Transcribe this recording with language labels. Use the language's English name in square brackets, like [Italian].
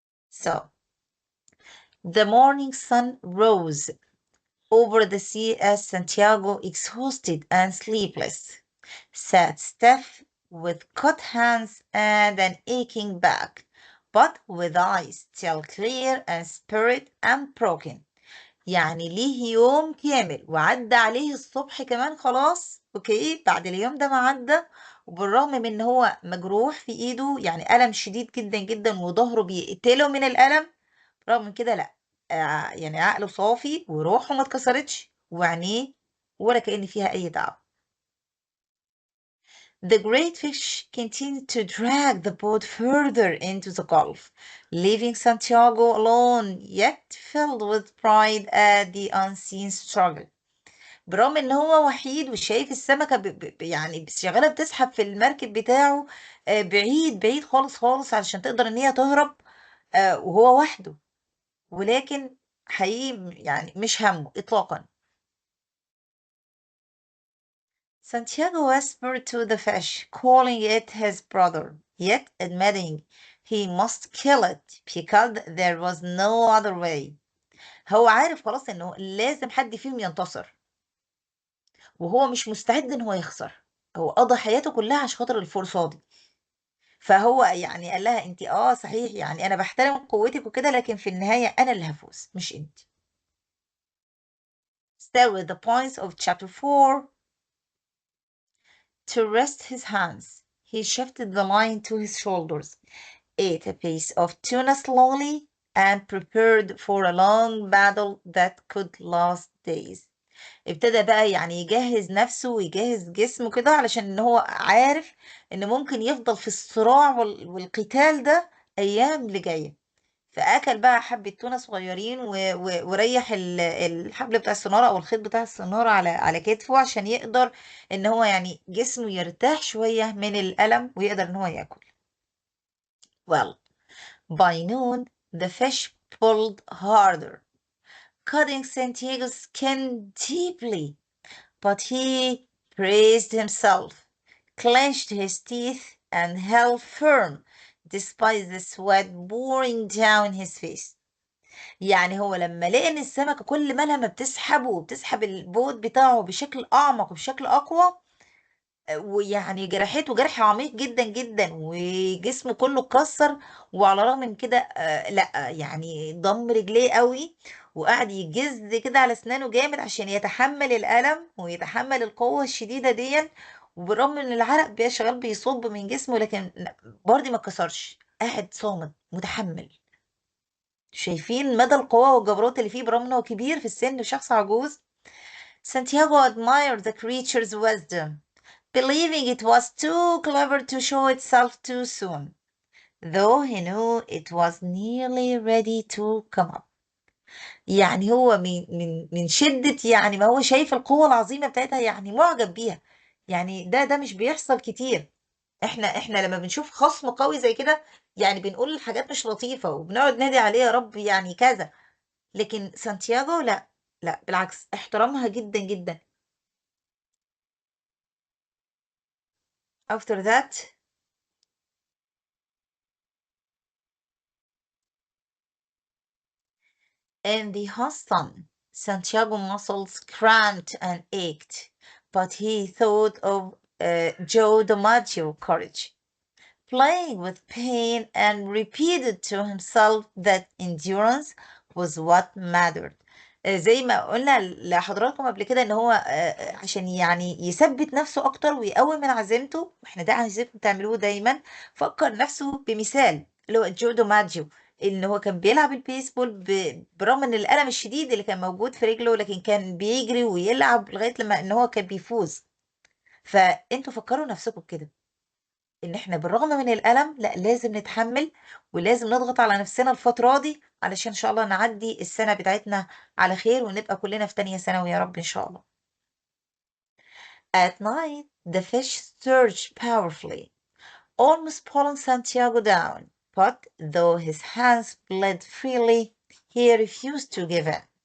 [English] So, the morning sun rose over the sea as Santiago, exhausted and sleepless, sat stiff with cut hands and an aching back, but with eyes still clear and spirit unbroken. [Arabic] يعني ليه يوم كامل وعدى عليه الصبح كمان خلاص، اوكي، بعد اليوم ده ما عدى، وبالرغم من ان هو مجروح في ايده، يعني ألم شديد جدا جدا وظهره بيقتله من الألم، رغم من كده لا، يعني عقله صافي وروحه ما اتكسرتش وعينيه ولا كأن فيها أي تعب. [English] The great fish continued to drag the boat further into the gulf, leaving Santiago alone, yet filled with pride at the unseen struggle. [Arabic] برغم ان هو وحيد وشايف السمكة يعني شغالة بتسحب في المركب بتاعه بعيد بعيد خالص خالص علشان تقدر ان هي تهرب وهو وحده، ولكن حقيقي يعني مش همه اطلاقا. [English] Santiago whispered to the fish, calling it his brother, yet admitting he must kill it because there was no other way. [Arabic] هو عارف خلاص انه لازم حد فيهم ينتصر، وهو مش مستعد ان هو يخسر. هو قضى حياته كلها عشان خاطر الفرصة دي. فهو يعني قال لها انت صحيح، يعني انا بحترم قوتك وكده، لكن في النهاية انا اللي هفوز مش انت. [English] Still with the points of chapter 4. To rest his hands, he shifted the line to his shoulders, ate a piece of tuna slowly, and prepared for a long battle that could last days. [Arabic] ابتدى بقى يعني يجهز نفسه ويجهز جسمه كده علشان ان هو عارف ان ممكن يفضل في الصراع والقتال ده ايام اللي جايه. فاكل بقى حبه تونه صغيرين وريح الحبل بتاع السناره او الخيط بتاع السناره على كتفه عشان يقدر ان هو يعني جسمه يرتاح شويه من الالم ويقدر ان هو ياكل. [English] Well, by noon the fish pulled harder, cutting Santiago's skin deeply. But he braced himself, clenched his teeth, and held firm despite the sweat pouring down his face. [Arabic] يعني هو لما لقى ان السمكة كل ما لما بتسحبه وبتسحب البوت بتاعه بشكل اعمق وبشكل اقوى، ويعني جرحته جرح عميق جدا جدا وجسمه كله اتكسر، وعلى الرغم من كده لا يعني ضم رجليه قوي وقعد يجز كده على اسنانه جامد عشان يتحمل الألم ويتحمل القوة الشديدة دي. وبالرغم من العرق بقى شغال بيصب من جسمه، لكن برضه ما اتكسرش، قاعد صامت متحمل. شايفين مدى القوة والجبروت اللي فيه برغم انه كبير في السن وشخص عجوز. [English] Santiago admired the creature's wisdom, believing it was too clever to show itself too soon, though he knew it was nearly ready to come up. [Arabic] يعني هو من شدة يعني ما هو شايف القوة العظيمة بتاعتها، يعني معجب بيها. يعني ده مش بيحصل كتير. احنا لما بنشوف خصم قوي زي كده يعني بنقول حاجات مش لطيفة وبنقعد نادي عليه يا رب يعني كذا، لكن سانتياغو لا، لا بالعكس احترمها جدا جدا. [English] After that, in the hot sun, Santiago's muscles cramped and ached, but he thought of Joe DiMaggio's courage, playing with pain, and repeated to himself that endurance was what mattered. [Arabic] زي ما قلنا لحضراتكم قبل كده ان هو عشان يعني يثبت نفسه اكتر ويقوي من عزيمته، واحنا ده عايزينكم تعملوه دايما. فكر نفسه بمثال اللي هو جودو ماجيو، ان هو كان بيلعب البيسبول برغم ان الالم الشديد اللي كان موجود في رجله، لكن كان بيجري ويلعب لغايه لما ان هو كان بيفوز. فانتوا فكروا نفسكم كده ان احنا بالرغم من الالم لا لازم نتحمل ولازم نضغط على نفسنا الفتره دي علشان ان شاء الله نعدي السنه بتاعتنا على خير ونبقى كلنا في تانية ثانوي يا رب ان شاء الله. [English] At night the fish surged powerfully, almost pulling Santiago down, but though his hands bled freely he refused to give in.